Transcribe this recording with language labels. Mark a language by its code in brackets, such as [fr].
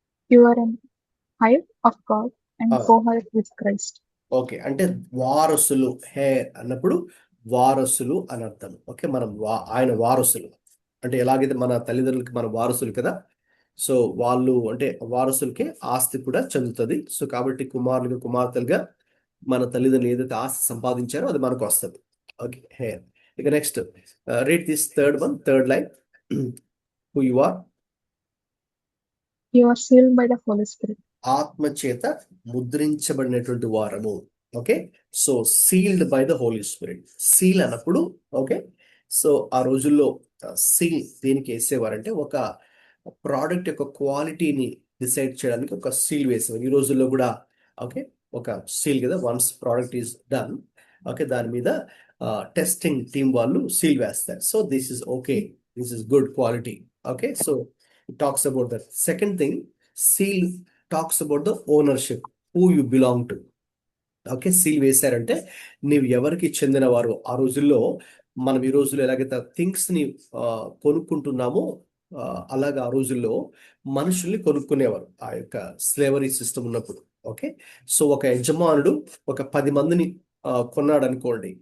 [en] You are an heir of God and co-heir with Christ. [te] Okay, అంటే వారసులు. అన్నప్పుడు వారసులు అని అర్థం. ఓకే, మనం ఆయన వారసులు అంటే ఎలాగైతే మన తల్లిదండ్రులకి మన వారసులు కదా, సో వాళ్ళు అంటే వారసులకే ఆస్తి కూడా చెందుతుంది. సో కాబట్టి కుమారులుగా, కుమార్తెలుగా మన తల్లిదండ్రులు ఏదైతే ఆస్తి సంపాదించారో అది మనకు వస్తుంది. Okay, hair. ఇక next [en] Read this third line. Who you are? You are sealed by the Holy Spirit. [te] ఆత్మచేత ముద్రించబడినటువంటి వారము. Okay, so [en] Sealed by the Holy Spirit. [te] Seal అన్నప్పుడు ఓకే, సో ఆ రోజుల్లో సీల్ దేనికి వేసేవారంటే ఒక ప్రోడక్ట్ యొక్క క్వాలిటీని డిసైడ్ చేయడానికి ఒక సీల్ వేసేవారు. ఈ రోజుల్లో కూడా ఓకే, ఒక సీల్ కదా, [en] once product is done, [te] okay, దాని మీద టెస్టింగ్ టీమ్ వాళ్ళు సీల్ వేస్తారు. [en] So this is okay, this is good quality. Okay, so it talks about that. Second thing, seal talks about the ownership. Who you belong to. [te] Okay, seal వేశారంటే నీవు ఎవరికి చెందినవారు. ఆ రోజుల్లో మనం ఈ రోజుల్లో ఎలాగైతే థింగ్స్ ని కొనుక్కుంటున్నామో అలాగా ఆ రోజుల్లో మనుషుల్ని కొనుక్కునేవారు ఆ యొక్క స్లేవరీ సిస్టమ్ ఉన్నప్పుడు. ఓకే, సో ఒక యజమానుడు ఒక 10 మందిని కొన్నాడు అనుకోండి.